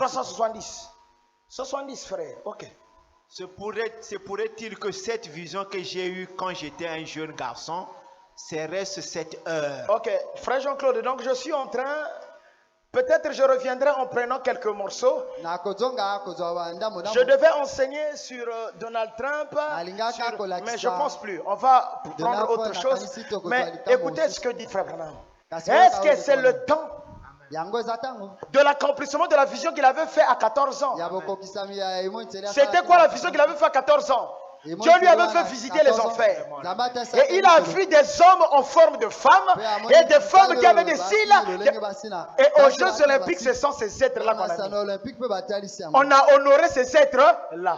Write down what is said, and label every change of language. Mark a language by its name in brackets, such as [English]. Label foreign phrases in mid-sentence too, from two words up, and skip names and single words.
[French] 370. 70 frères. Ok. Se pourrait-il que cette vision que j'ai eue quand j'étais un jeune garçon, c'est reste cette heure. Ok. Frère Jean-Claude, donc je suis en train Peut-être je reviendrai en prenant quelques morceaux. [Lingala] nakozonga kozwa bandambo [French] Je devais enseigner sur Donald Trump, mais je pense plus. On va prendre autre chose. Mais écoutez ce que dit Frère Branham. Est-ce que c'est le temps [Lingala] yango eza ntango [French] de l'accomplissement de la vision qu'il avait fait à 14 ans? [Lingala] ya bokokisami ya emoniseli [French] C'était quoi la vision qu'il avait fait à 14 ans? Dieu lui avait fait visiter les enfers. Et il a vu des hommes en forme de femmes et des femmes qui avaient des cils. Et aux Jeux Olympiques, ce sont ces êtres-là qu'on a mis. On a honoré ces êtres-là.